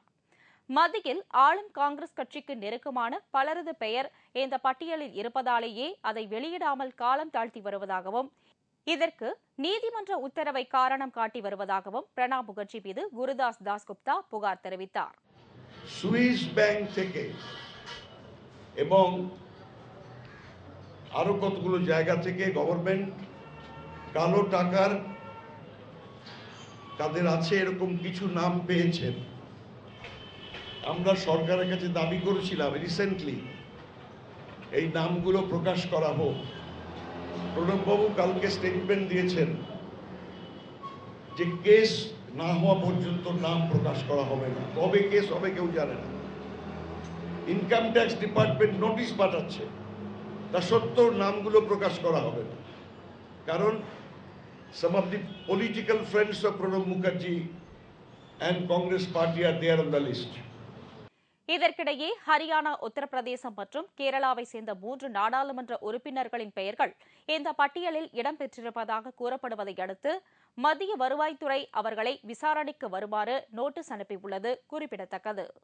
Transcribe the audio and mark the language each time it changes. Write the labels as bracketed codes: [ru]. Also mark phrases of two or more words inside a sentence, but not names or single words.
[ta] மத்தியில் ஆளும் காங்கிரஸ் கட்சிக்கு நெருக்கமான பலரது பெயர் இந்த பட்டியலில் இருப்பதாலேயே அதை வெளியிடாமல் காலம் தாழ்த்தி வருவதாகவும், இதற்கு நீதிமன்ற உத்தரவை காரணம் காட்டி வருவதாகவும் பிரணாப் முகர்ஜி மீது குருதாஸ் தாஸ்குப்தா புகார் தெரிவித்தார். [bn] সুইস ব্যাংক থেকে এবং আরো কতগুলো জায়গা থেকে গভর্নমেন্ট কালো টাকার কাদের আছে এরকম কিছু নাম পেয়েছেন। আমরা সরকারের কাছে দাবি করেছিলাম রিসেন্টলি এই নামগুলো প্রকাশ করা হোক। প্রণববাবু কালকে স্টেটমেন্ট দিয়েছেন যে কেস না হওয়া পর্যন্ত নাম প্রকাশ করা হবে না। কবে কেস হবে কেউ জানে না। [en] income tax department [bn] নোটিশ পাঠাচ্ছে, তা সত্ত্বেও নামগুলো প্রকাশ করা হবে না, কারণ [en] some of the political friends of Pranab Mukherjee and Congress party are there on the list. [ta] இதற்கிடையே ஹரியானா, உத்தரப்பிரதேசம் மற்றும் கேரளாவை சேர்ந்த 3 நாடாளுமன்ற உறுப்பினர்களின் பெயர்கள் இந்த பட்டியலில் இடம்பெற்றிருப்பதாக கூறப்படுவதை அடுத்து மத்திய வருவாய்த்துறை அவர்களை விசாரணைக்கு வருமாறு நோட்டீஸ் அனுப்பியுள்ளது குறிப்பிடத்தக்கது.